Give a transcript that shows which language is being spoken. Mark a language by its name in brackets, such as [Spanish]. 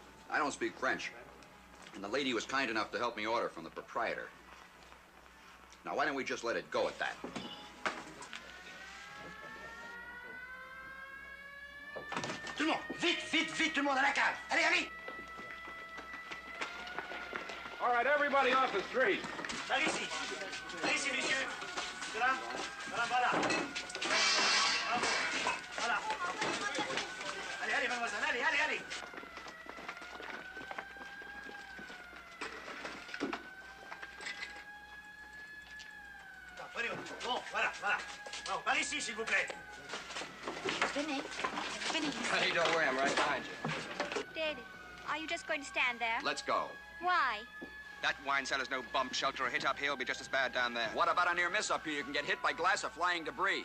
[English] I don't speak French. And the lady was kind enough to help me order from the proprietor. Now, why don't we just let it go at that? [French] Tout le monde, vite, vite, vite, tout le monde à la cave. Allez, allez! [English] All right, everybody off the street. [French] Par ici. Par ici, monsieur. Voilà. Voilà, voilà. Bravo. Voilà. Allez, allez, mademoiselle. Allez, allez, allez. Bon, voilà, voilà. Bon, par ici, s'il vous plaît. [English] Vinny. Vinny. Hey, don't worry, I'm right behind you. David, are you just going to stand there? Let's go. Why? That wine cellar's no bomb shelter. A hit up here will be just as bad down there. What about a near miss up here? You can get hit by glass or flying debris.